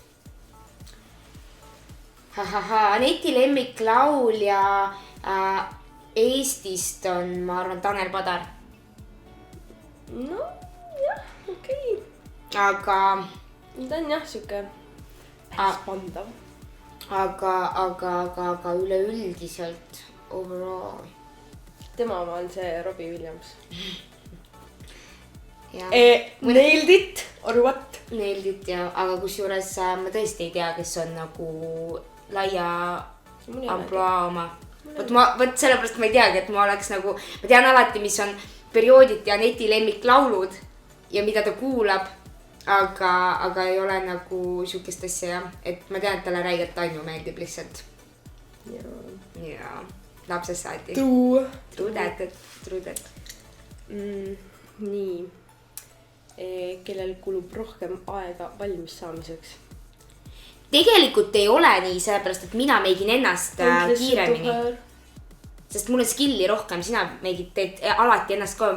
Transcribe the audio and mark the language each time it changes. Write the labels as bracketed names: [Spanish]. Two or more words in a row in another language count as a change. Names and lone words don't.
[Estonian] Aneti lemmiklaulja Eestist on, ma arvan, Tanel Padar. No, jah, okei. Aga... Ta on jah, siuke spandav. Aga üleüldiselt overall. Tema oma on see Robbie Williams. [English] Nailed it or what? Nailed it [Estonian] ja, aga kusjuures ma tõesti ei tea, kes on nagu laia amploa oma. Võt sellepärast ma ei teagi, et ma oleks nagu, ma tean alati, mis on periooditi Aneti lemmiklaulud ja mida ta kuulab, aga ei ole nagu siukest asja, et ma tean, et talle räigelt Tanju meeldib lihtsalt. Ja lapsest saati. [English] True that. [Estonian] Nii. Kellel kulub rohkem aega valmis saamiseks? Tegelikult ei ole nii, sellepärast, et mina meigin ennast kiiremini. Sest mul on skilli rohkem, sina teed alati ennast ka.